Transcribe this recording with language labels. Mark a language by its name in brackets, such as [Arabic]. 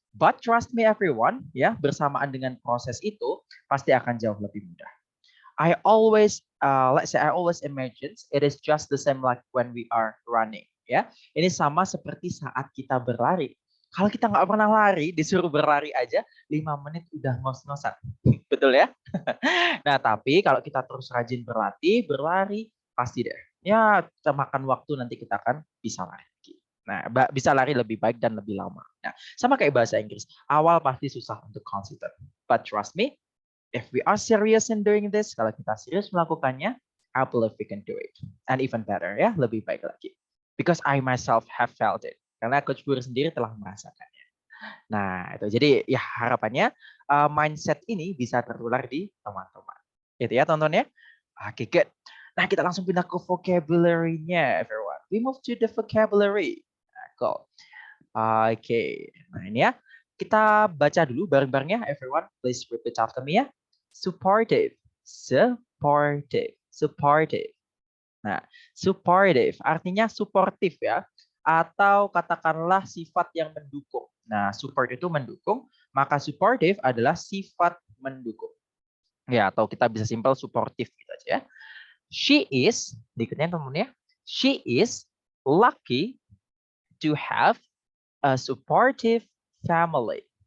[English] But trust me everyone, [Indonesian] ya, bersamaan dengan proses itu pasti akan jauh lebih mudah. [English] I always imagine it is just the same like when we are running, ya. [Indonesian] Ini sama seperti saat kita berlari. Kalau kita nggak pernah lari, disuruh berlari aja 5 menit udah ngos-ngosan. Betul ya? Nah, tapi kalau kita terus rajin berlari, pasti deh. Ya, kita makan waktu nanti kita akan bisa lari. Nah, bisa lari lebih baik dan lebih lama. Nah, sama kayak bahasa Inggris. Awal pasti susah untuk consistent. [English] But trust me, if we are serious in doing this, [Indonesian] kalau kita serius melakukannya, [English] I believe we can do it. And even better, ya, [Indonesian] lebih baik lagi. [English] Because I myself have felt it. [Indonesian] Karena Coach Puri sendiri telah merasakannya. Nah, itu. Jadi ya harapannya mindset ini bisa tertular di teman-teman. Itu ya, teman-teman ya. Oke, good. Nah, kita langsung pindah ke vocabulary-nya, everyone. [English] We move to the vocabulary. [Indonesian] Cool. Oke, nah ini ya. Kita baca dulu bareng-bareng ya, everyone. [English] Please repeat after me ya. Supportive, supportive, supportive. [Indonesian] Nah, supportive artinya suportif ya. Atau katakanlah sifat yang mendukung. Nah, support itu mendukung, maka supportive adalah sifat mendukung. Ya, atau kita bisa simpel suportif gitu aja ya. She is, berikutnya teman-teman ya. [English] She is lucky to have a supportive family.